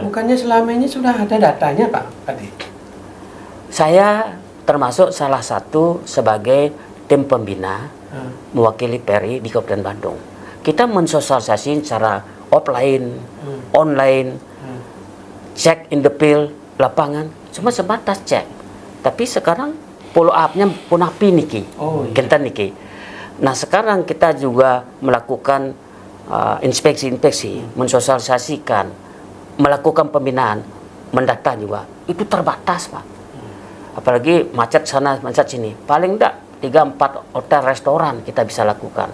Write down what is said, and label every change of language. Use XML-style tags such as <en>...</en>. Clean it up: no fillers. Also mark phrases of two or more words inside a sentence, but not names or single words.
<id>Bukannya selama ini sudah ada datanya Pak Adi? Saya termasuk salah satu sebagai tim pembina mewakili PRI di Kabupaten Bandung. Kita mensosialisasi secara offline, online, cek</id> <en>in the field,</en> <id>lapangan, cuma sebatas cek. Tapi sekarang follow up-nya punah</id> <ban>niki, kenten niki.</ban> <id>Nah sekarang kita juga melakukan inspeksi-inspeksi, mensosialisasikan, melakukan pembinaan, mendata juga. Itu terbatas Pak. Apalagi macet sana, macet sini. Paling enggak 3-4 hotel restoran kita bisa lakukan.</id>